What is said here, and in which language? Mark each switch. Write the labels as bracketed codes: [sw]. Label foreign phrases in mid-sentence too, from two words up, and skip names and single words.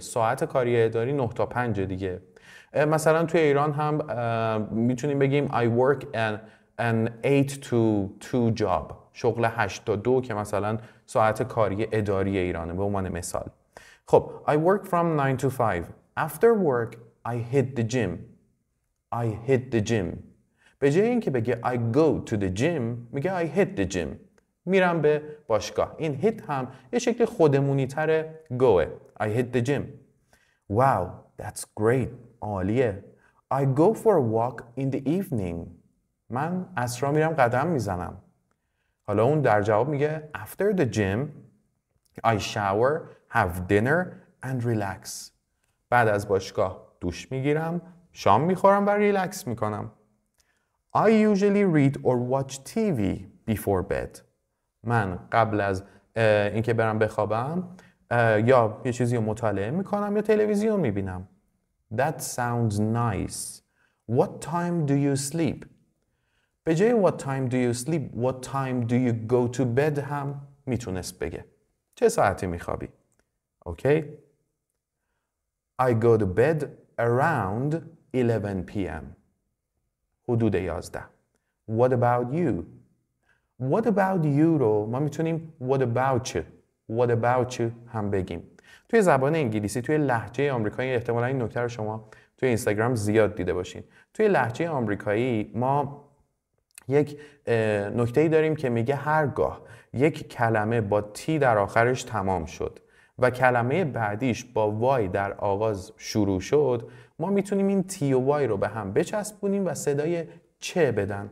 [fa] ساعت کاری اداری 9 تا 5 دیگه. مثلا توی ایران هم میتونیم بگیم [en] I work an 8 to 2 job. [fa] شغل 8 تا 2 که مثلا ساعت کاری اداری ایرانه به عنوان مثال. [en] خب I work from 9 to 5. After work I hit the gym. I hit the gym. [fa] به جای اینکه بگه [en] I go to the gym [fa] میگه [en] I hit the gym. [fa] میرم به باشگاه. این hit هم یه شکل خودمونی تره goه. [en] I hit the gym. Wow, that's great. عالیه. I go for a walk in the evening. [fa] من عصرا میرم قدم میزنم. حالا اون در جواب میگه [en] after the gym I shower, have dinner and relax. [fa] بعد از باشگاه دوش میگیرم، شام میخورم و ریلکس میکنم. [en] I usually read or watch TV before bed. [fa] من قبل از اینکه برم بخوابم یا یه چیزی رو مطالعه میکنم یا تلویزیون میبینم. [en] That sounds nice. What time do you sleep? [fa] به جای [en] what time do you sleep, what time do you go to bed [fa] هم میتونست بگه. چه ساعتی میخوابی؟ [en] Okay? I go to bed around 11 p.m. حدود 11. What about you? What about you [fa] رو ما میتونیم [en] what about you What about you [fa] هم بگیم. توی زبان انگلیسی توی لهجه آمریکایی احتمالاً این نکته رو شما توی اینستاگرام زیاد دیده باشین. توی لهجه آمریکایی ما یک نکته‌ای داریم که میگه هرگاه یک کلمه با تی در آخرش تمام شد و کلمه بعدیش با وای در آغاز شروع شد، ما میتونیم این تی و وای رو به هم بچسبونیم و صدای چه بدن.